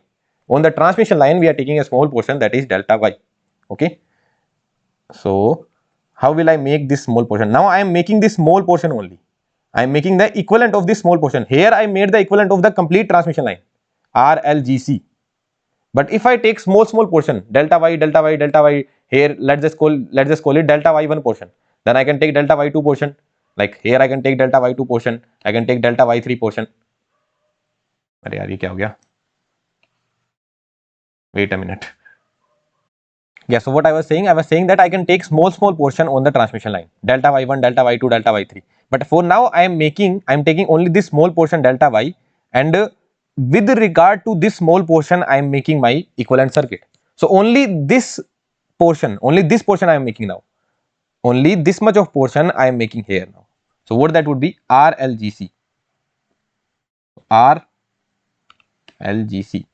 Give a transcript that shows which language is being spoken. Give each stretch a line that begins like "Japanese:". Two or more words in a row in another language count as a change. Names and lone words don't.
English: On the transmission line, we are taking a small portion, that is delta y. Okay. So how will I make this small portion? Now I am making this small portion only. I am making the equivalent of this small portion. Here I made the equivalent of the complete transmission line, R, L, G, C. But if I take small portion, delta y, delta y, delta y, here let's just call it delta y1 portion. Then I can take delta y2 portion. Like here I can take delta y2 portion. I can take delta y3 portion.
Hindi: अरे यार ये क्या हो गया?
English: Wait a minute. Yeah, so what I was saying that I can take small portion on the transmission line, delta y1, delta y2, delta y3. But for now I am taking only this small portion delta y, and with regard to this small portion I am making my equivalent circuit. So only this portion I am making now. Only this much of portion I am making here now. So what that would be? RLGC. RLGC.